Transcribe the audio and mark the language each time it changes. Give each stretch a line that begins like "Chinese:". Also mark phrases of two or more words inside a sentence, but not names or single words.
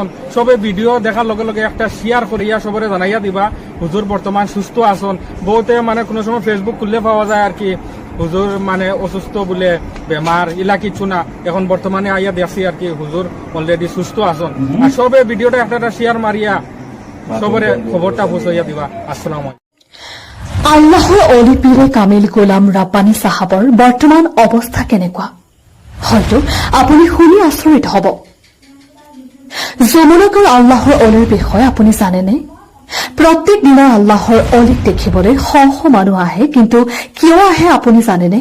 Sylheti: সবে ভিডিও দেখার লগে লগে একটা শেয়ার করিয়া সবরে জানাইয়া দিবা হুজুর বর্তমান সুস্থ আসুন। বহুতে মানে কোনো সময় ফেসবুক খুললে পাওয়া যায় আর কি হুজুর মানে অসুস্থ বলে বেমার, ইলা কিছু না। এখন বর্তমানে আইয়া দেখছি আর কি হুজুর অলরেডি সুস্থ আসুন। আর সবে ভিডিওটা একটা শেয়ার মারিয়া সবরে খবরটা পৌঁছাইয়া দিবা।
Arabic: السلام عليكم.
Assamese: আল্লাহৰ অলি পীৰে কামিল গোলাম ৰাব্বানী সাহাবৰ বৰ্তমান অৱস্থা কেনেকুৱা হয়তো আপুনি শুনি আচৰিত হ'ব। যমুনাগৰ আল্লাহৰ অলিৰ বিষয়ে আপুনি জানেনে? প্ৰত্যেক দিনা আল্লাহৰ অলিক দেখিবলৈ শ শ মানুহ আহে, কিন্তু কিয় আহে আপুনি জানেনে?